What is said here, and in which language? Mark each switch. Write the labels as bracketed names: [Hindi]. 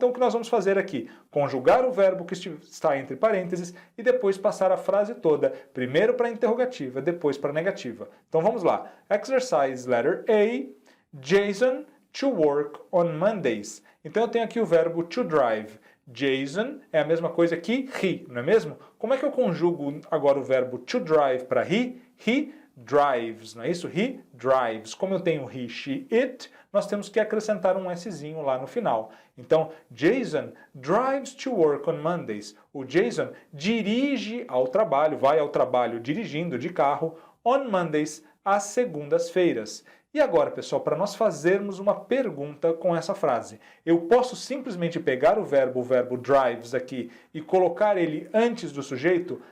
[Portuguese] Então o que nós vamos fazer aqui? Conjugar o verbo que está entre parênteses e depois passar a frase toda, primeiro para a interrogativa, depois para a negativa. Então vamos lá. [English] Exercise letter A, Jason to work on Mondays. [Portuguese] Então eu tenho aqui o verbo [English] to drive. [Portuguese] Jason é a mesma coisa que he, não é mesmo? Como é que eu conjugo agora o verbo [English] to drive [Portuguese] para he? [English] He drives, [Portuguese] não é isso? [English] He drives. [Portuguese] Como eu tenho [English] he, she, it, [Portuguese] nós temos que acrescentar um szinho lá no final. [English] Então, Jason drives to work on Mondays. [Portuguese] O Jason dirige ao trabalho, vai ao trabalho dirigindo de carro, [English] on Mondays, [Portuguese] às segundas-feiras. E agora, pessoal, para nós fazermos uma pergunta com essa frase, eu posso simplesmente pegar o verbo drives aqui e colocar ele antes do sujeito?